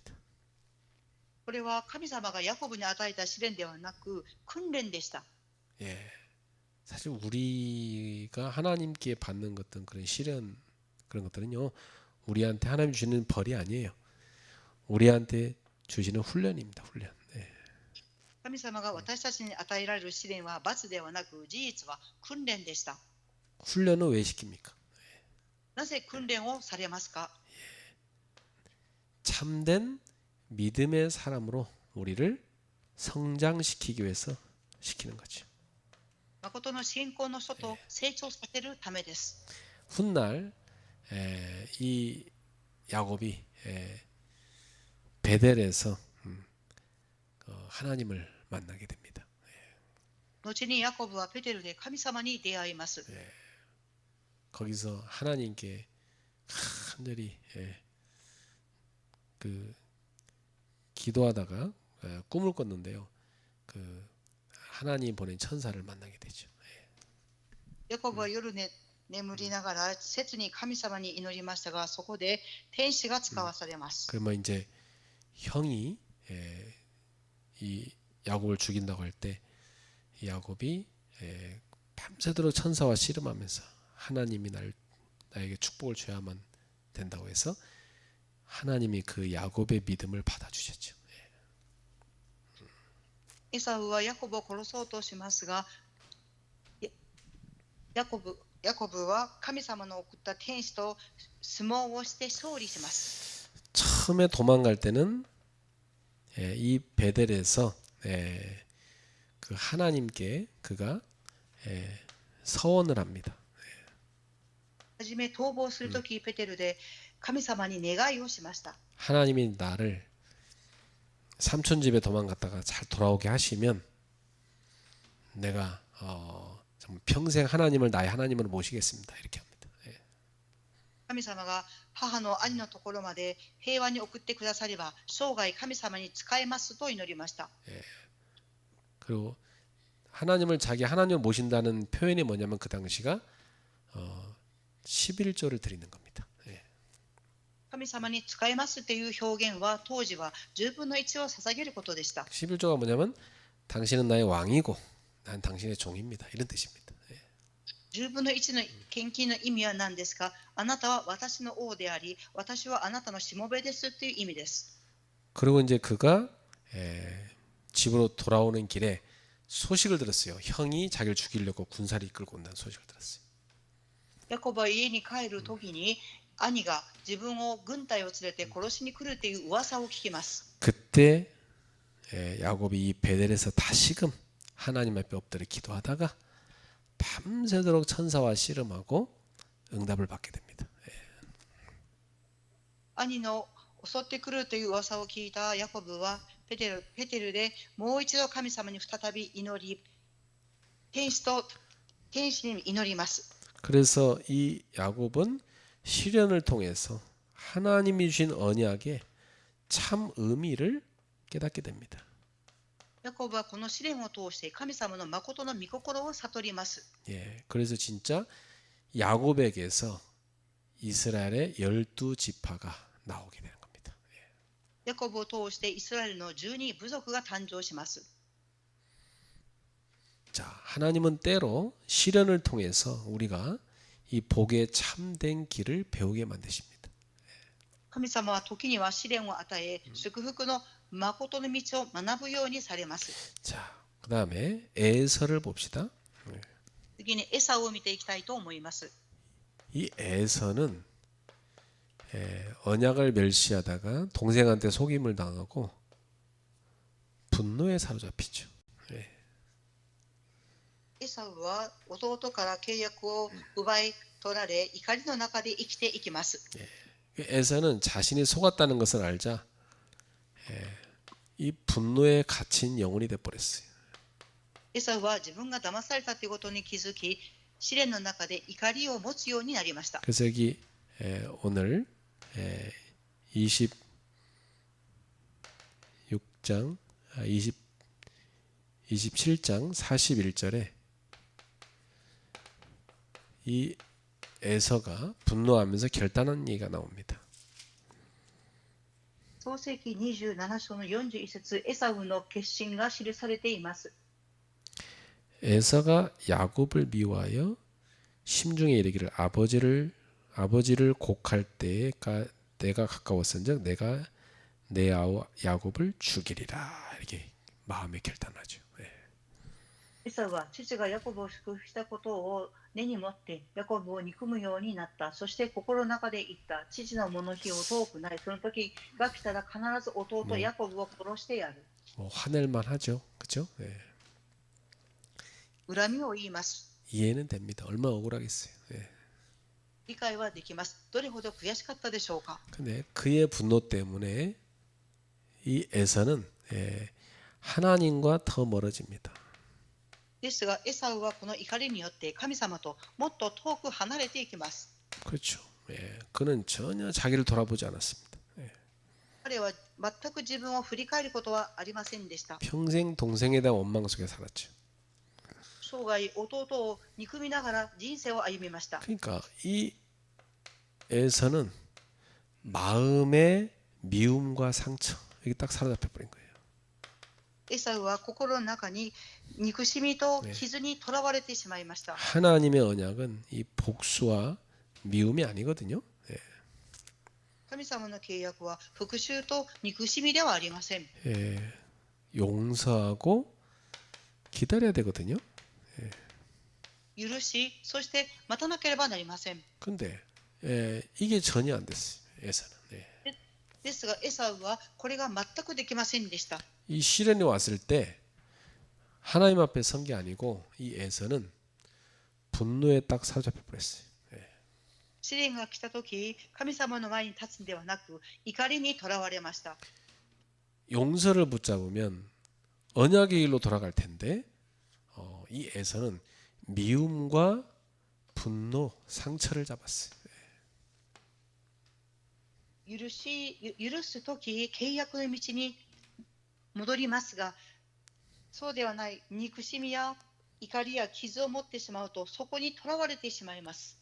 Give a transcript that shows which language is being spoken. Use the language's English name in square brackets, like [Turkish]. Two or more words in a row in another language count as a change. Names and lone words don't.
[Japanese] これは神様がヤコブに与えた試練ではなく訓練でした。 [Korean] 사실 우리가 하나님께 받는 것들 그런 시련 그런 것들은요 우리한테 하나님 주시는 벌이 아니에요. 우리한테 주시는 훈련입니다. 훈련. [Japanese] 神様が私たちに与えられる試練は罰ではなく事実は訓練でした。 [Korean] 훈련은 왜 시킵니까? [Japanese] なぜ訓練をされますか？ [Korean] 참된 믿음의 사람으로 우리를 성장시키기 위해서 시키는 거죠. [Japanese] 誠の信仰の人と成長させるためです。 [Korean] 훗날 이 야곱이 베델에서 하나님을 만나게 됩니다. [Japanese] 後にヤコブはペテルで神様に出会います。 [Korean] 거기서 하나님께 간절히 그 기도하다가 꿈을 꿨는데요. 그 하나님 보낸 천사를 만나게 되죠. [Japanese] ヤコブは夜眠りながら切に神様に祈りましたが、そこで天使が使わされます。 [Korean] 그러면 이제 형이 이 야곱을 죽인다고 할 때 야곱이 밤새도록 천사와 씨름하면서 하나님이 나에게 축복을 줘야만 된다고 해서 하나님이 그 야곱의 믿음을 받아주셨죠. [Japanese] エサウはヤコブを殺そうとしますが、ヤコブは神様の送った天使と相撲をして勝利します。 [Korean] 처음에 도망갈 때는 이 베델에서 그 하나님께 그가 서원을 합니다. [Japanese] はじめ逃亡するとき、ペテルで神様に願いをしました。 [Korean] 하나님이 나를 삼촌 집에 도망갔다가 잘 돌아오게 하시면 내가 정말 평생 하나님을 나의 하나님으로 모시겠습니다. 이렇게 합니다. [Japanese] 神様が母の兄のところまで平和に送ってくだされば生涯神様に仕えますと祈りました。 [Korean] 그리고 하나님을 자기 하나님을 모신다는 표현이 뭐냐면 그 당시가 11조를 드리는 겁니다. [Japanese] 神様に仕えますという表現は当時は10分の1を捧げることでした。 [Korean] 11조가 뭐냐면 당신은 나의 왕이고 난 당신의 종입니다. 이런 뜻입니다. [Japanese] 10 分の1の献金の意味は何ですか？あなたは私の王であり、私はあなたのしもべですという意味です。 [Korean] 그리고 이제 그가 집으로 돌아오는 길에 소식을 들었어요. 형이 자기를 죽이려고 군사를 이끌고 온다는 소식을 들었어요. [Japanese] ヤコブは家に帰るときに兄が自分を軍隊を連れて殺しに来るという噂を聞きます。 [Korean] 그때 야곱이 이 베델에서 다시금 하나님 앞에 엎드려 기도하다가 밤새도록 천사와 씨름하고 응답을 받게 됩니다. [Japanese] 兄の襲ってくるという噂を聞いたヤコブはペテルでもう一度神様に再び祈り、天使に祈ります。 [Korean] 그래서 이 야곱은 시련을 통해서 하나님이 주신 언약의 참 의미를 깨닫게 됩니다. [Japanese] ヤコブはこの試練を通して神様の誠の御心を悟ります。 [Korean] 예, 그래서 진짜 야곱에게서 이스라엘의 12지파가 나오게 되는 겁니다. [Japanese] ヤコブを通してイスラエルの12部族が誕生します。 [Korean] 자, 하나님은 때로 시련을 통해서 우리가 이 복의 참된 길을 배우게 만드십니다. [Japanese] 神様は時には試練を与え、祝福の誠の道を学ぶようにされます。 [Korean] 자, 그다음에 에서를 봅시다. [Japanese] 次にエサを見ていきたいと思います。 [Korean] 이 에서는 언약을 멸시하다가 동생한테 속임을 당하고 분노에 사로잡히죠. [Japanese] エサウは弟から契約を奪い取られ、怒りの中で生きていきます。 [Korean] 에서는 자신이 속았다는 것을 알자 이 분노에 갇힌 영혼이 돼버렸어요. [Japanese] エサウは自分が騙されたということに気づき、試練の中で怒りを持つようになりました。 [Korean] 그래서 여기 오늘 26장 27장 41절에 이 에서가 분노하면서 결단한 얘기가 나옵니다. [Japanese] 創世記27章の41節、エサウの決心が記されています。 [Korean] 에서가 야곱을 미워하여 심중에 이르기를 아버지를 곡할 때가 내가 가까웠은즉 내가 내 아우 야곱을 죽이리라 이렇게 마음에 결단하죠. [Japanese] エサウは父がヤコブを祝福したことを根に持ってヤコブを憎むようになった。そして心の中で言った。父のもの日を遠くない。その時が来たら必ず弟ヤコブを殺してやる。 [Korean] 뭐 화낼만 하죠, 그렇죠? [Japanese] 恨みを言います。 [Korean] 이해는 됩니다. 얼마나 억울하겠어요. [Japanese] 理解はできます。どれほど悔しかったでしょうか。 [Korean] 근데 그의 분노 때문에 이 에서는 하나님과 더 멀어집니다. [Japanese] ですが、エサウはこの怒りによって神様ともっと遠く離れていきます。 [Korean] 그렇죠. 그는 전혀 자기를 돌아보지 않았습니다. [Japanese] 彼は全く自分を振り返ることはありませんでした。 [Korean] 평생 동생에 대한 원망 속에 살았죠. [Japanese] 生涯、弟を憎みながら人生を歩みました。 [Korean] 그러니까 이 에서는 마음의 미움과 상처 이게 딱 사로잡혀 버린 거예요. [Japanese] エサウは心の中に憎しみと傷にとらわれてしまいました。 [Korean] 하나님의 언약은 이 복수와 미움이 아니거든요. [Japanese] 神様の契約は復讐と憎しみではありません。 [Korean] 용서하고 기다려야 되거든요. [Japanese] 許し、そして待たなければなりません。 [Korean] 근데 이게 전혀 안 됐어요. 에서는. [Japanese] ですが、エ사우はこれが全くできませんでした。 [Korean] 이 시련이 왔을 때 하나님 앞에 선 게 아니고 이 에서는 분노에 딱 사로잡혀 버렸어요. [Japanese] 試練が来たとき、神様の前に立つんではなく、怒りにとらわれました。 [Korean] 용서를 붙잡으면 언약의 길로 돌아갈 텐데 이 에서는 미움과 분노, 상처를 잡았어요. [Japanese] 許すとき、契約の道に戻りますが、そうではない憎しみや怒りや傷を持ってしまうと、そこにとらわれてしまいます。